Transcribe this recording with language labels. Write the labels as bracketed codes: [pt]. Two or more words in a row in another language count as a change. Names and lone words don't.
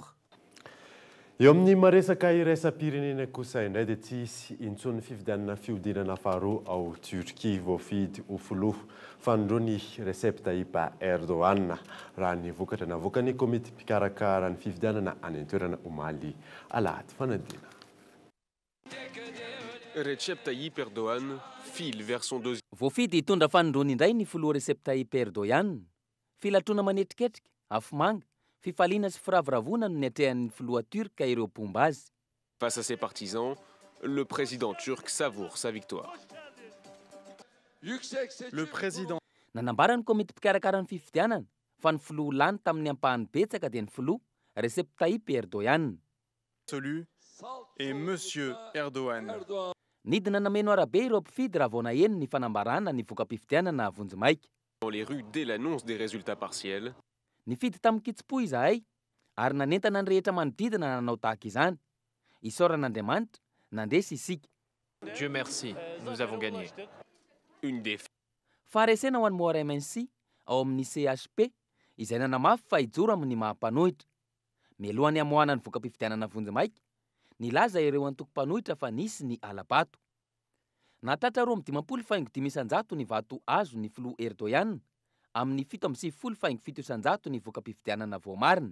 [mg] Eo amin'ny maresaka iraisam-pirenena kosa indray dia tsy hisy intsony fifidianana fiodinana faharoa ao Turquie voafidy ho filoha fanondroany Recep Tayyip Erdogan raha ny vokatra navokany komity mpikarakara ny fifidianana any an-toerana omaly alahady fanadina. [fr] Recep Tayyip Erdogan file vers son deuxième. [mg] Voafidy hitondra fanondroany indray ny filoha Recep Tayyip Erdogan. Filatrona manetriketrika, afomanga, fifaliana sy firavoravona no niatrehan'ny filoha turc ireo pomba azy. [fr] Face à ses partisans, le président turc savoure sa victoire. Le président [mg] nanambara ny komity mpikarakara ny fifidianana fa ny filoha lany tamin'ny ampahany betsaka dia ny filoha Recep Tayyip Erdogan. [fr] Absolu et Monsieur Erdogan. [mg] Nidina nameno arabe ireo mpifidy raha vao naheno ny fanambarana ny voka-pifidianana vonjimaika. [fr] Dans les rues dès l'annonce des résultats partiels. [mg] Nifidy tamin'ny kitsipo izahay ary nanentana ny rehetra manodidina nanao tahaka izany. Isaoran'Andriamanitra nandresy isika. [fr] Dieu merci, nous avons gagné. Une défaite. [mg] Faharesena ho an'ny MNC ao amin'ny CHP izay nanamafy fa hijoro amin'ny mahampanohitra. Mialohany hamoahana ny voka-pifidianana vonjimaika, nilaza ireo antoko-panohitra fa nisy ny alabato. Nahatratra 25,500 ny vato azo ny filoha Erdogan amin'ny 7,700 ny voka-pifidianana voamarina.